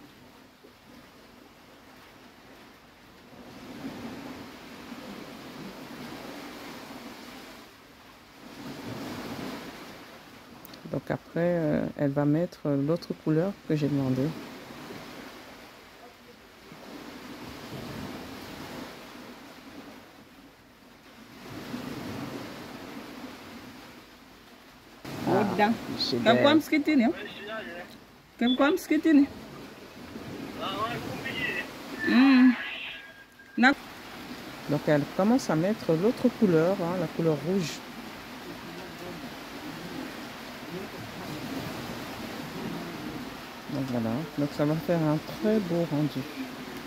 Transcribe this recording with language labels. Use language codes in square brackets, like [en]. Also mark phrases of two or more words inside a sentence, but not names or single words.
[fr] Donc après, elle va mettre l'autre couleur que j'ai demandé. [id] Udah. Kamu sedikit ini. Kamu sedikit ini. [fr] Donc elle commence à mettre l'autre couleur, hein, la couleur rouge. Donc voilà, donc ça va faire un très beau rendu.